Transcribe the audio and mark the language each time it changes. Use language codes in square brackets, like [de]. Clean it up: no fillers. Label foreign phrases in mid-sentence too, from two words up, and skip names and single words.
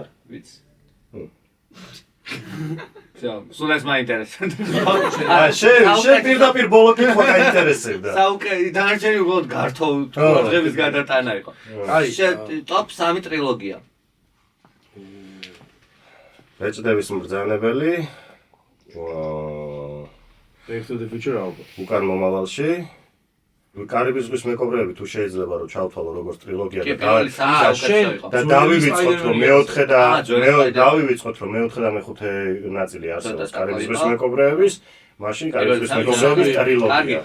[ka] ვიცი. სულ ეს მაინტერესებდა. შენ პირდაპირ ბოლო კითხვა გაინტერესებდა. დანარჩენი უბრალოდ გართო დღების გადატანა იყო. აი, ტოპ 3 ტრილოგია. ბეჭდების მბრძანებელი. Back to the Future ალბათ. უკან მომავალში. კარიბის ზღვის მეკობრეები თუ შეიძლება რომ ჩავთვალო როგორც ტრილოგია და დავივიწყოთ რომ მეოთხე და მეხუთე ნაწილი არსებობს კარიბის ზღვის მეკობრეების, მაშინ კარიბის ზღვის მეკობრეების ტრილოგია.